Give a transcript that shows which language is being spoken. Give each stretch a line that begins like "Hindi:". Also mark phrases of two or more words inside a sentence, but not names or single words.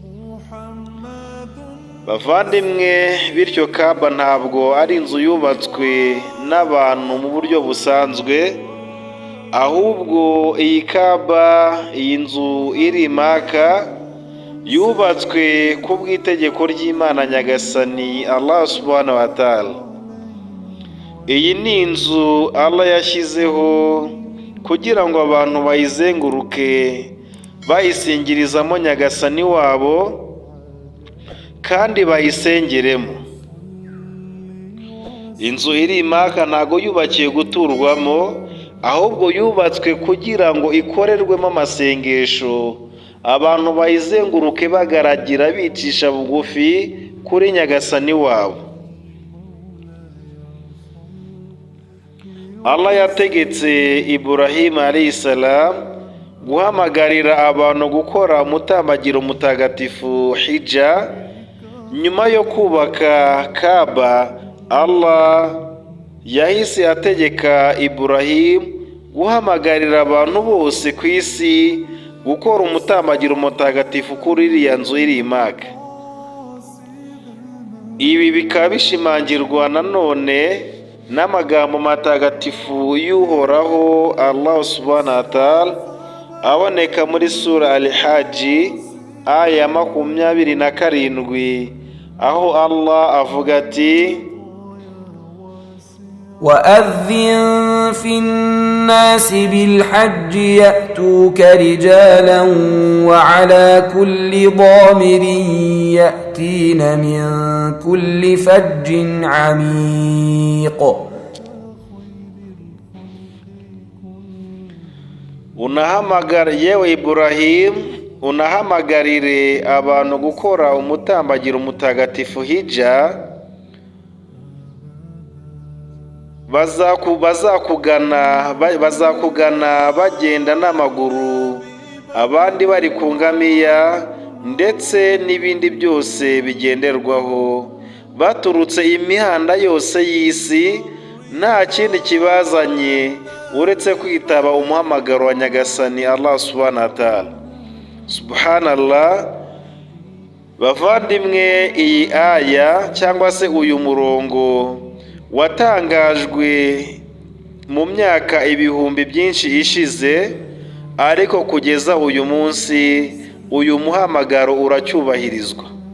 Kinyarwanda: Bavandimwe, bityo Kaaba ntabwo ari inzu yubatswe n'abantu mu buryo busanzwe, ahubwo iyi Kaaba, iyi nzu iri i Maka, yubatswe ku bw'itegeko ry'Imana Nyagasani
Arabic: الله سبحانه وتعالى.
Kinyarwanda: Iyi ni inzu Allah yashyizeho kugira ngo abantu bayizenguruke bayisingirizamo nyagasani wabo kandi bayisengeremo. Inzu iri i Maka ntago yubakiye guturwamo, ahubwo yubatswe kugira ngo ikorerwemo amasengesho, abantu bayizenguruke bagaragira bicisha bugufi kuri nyagasani wabo. Allah yategetse Ibrahim
Arabic: عليه السلام
Kinyarwanda: guhamagarira abantu gukora umutambagiro mutagatifu hija. Nyuma yo kubaka Kaaba, Allah yahise ategeka Ibrahim guhamagarira abantu bose ku isi gukora umutambagiro mutagatifu kuri iriya nzu iri i Maka. Ibi bikaba bishimangirwa nanone n'amagambo matagatifu y'Uhoraho
Arabic: الله سبحانه وتعالى
Kinyarwanda: aboneka muri sura Al-Hajj aya 27, aho Allah avuga ati:
Arabic: وأذن في الناس بالحج يأتوك رجالا وعلى كل ضامر يأتين من كل فج عميق.
Kinyarwanda: yewe Ibrahim, unahamagarire abantu gukora umutambagiro mutagatifu hija. bazakugana bagenda n'amaguru, abandi bari ku ngamiya ndetse n'ibindi byose bigenderwaho, baturutse imihanda yose y'isi, nta kindi kibazanye uretse kwitaba umuhamagaro wa nyagasani
Arabic: الله سبحانه وتعالى.
Kinyarwanda: Subhanallah. Bavandimwe, iyi aya cyangwa se uyu murongo watangajwe mu myaka ibihumbi byinshi ishize, ariko kugeza uyu munsi uyu muhamagaro uracyubahirizwa.